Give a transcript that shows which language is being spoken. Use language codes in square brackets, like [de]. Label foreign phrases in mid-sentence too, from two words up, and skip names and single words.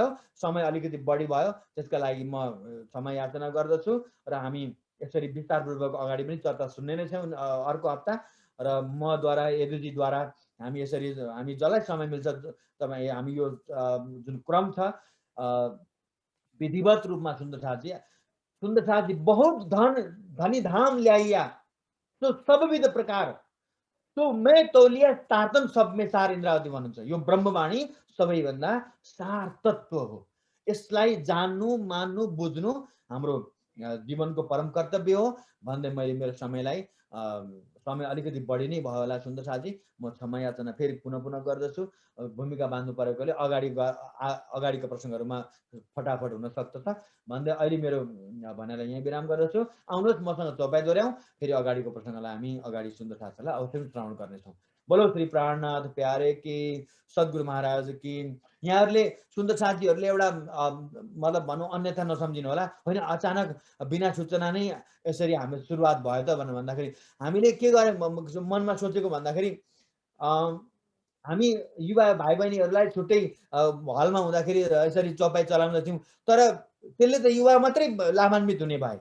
[ne] समय अलिकति बढी भयो, त्यसका लागि म क्षमा याचना गर्दछु र हामी यसरी विस्तारपूर्वक अगाडि पनि चर्चा सुन्ने नै छौँ अर्को हप्ता। र मद्वारा, यदुजीद्वारा हामी यसरी हामी जसलाई समय मिल्छ तपाईँ हामी यो जुन क्रम छ विधिवत रूपमा सुन्दरसाथजी [hi] बहुत धनी धाम ल्याइया तो सबविध प्रकार तो मैं तौलिया तातम सब में सार इन्द्रावती [ne] भन्नुहुन्छ। यो ब्रह्मवाणी सबैभन्दा सार तत्व हो। यसलाई जान्नु, मान्नु, बुझ्नु हाम्रो जीवनको परम कर्तव्य हो भन्दै मैले मेरो समय अलिकति बढी नै भयो होला सुन्दरसाथजी, म क्षमा याचना फेरि पुनः गर्दछु। भूमिका बाँध्नु परेकोले अगाडिको प्रसङ्गहरूमा फटाफट हुन सक्छ भन्दै अहिले मेरो भनाइलाई यहीँ विराम गर्दछु। आउनुहोस् मसँग चौपाई दोहोऱ्याउँ, फेरि अगाडिको प्रसङ्गलाई हामी अगाडि सुन्दरसाथीलाई अवश्य श्रवण गर्नेछौँ। [hi] बोलो श्री प्राणनाथ प्यारे की, सद्गुरु महाराज की। [ne] यहाँहरूले सुन्दरसाथीहरूले एउटा मतलब भनौँ अन्यथा नसम्झिनु होला, होइन अचानक बिना सूचना नै यसरी हामी सुरुवात भयो त भनेर भन्दाखेरि हामीले के गरे मनमा सोचेको भन्दाखेरि हामी युवा भाइ बहिनीहरूलाई छुट्टै हलमा हुँदाखेरि यसरी चौपाई चलाउँदथ्यौँ, तर त्यसले त युवा मात्रै लाभान्वित हुने भए।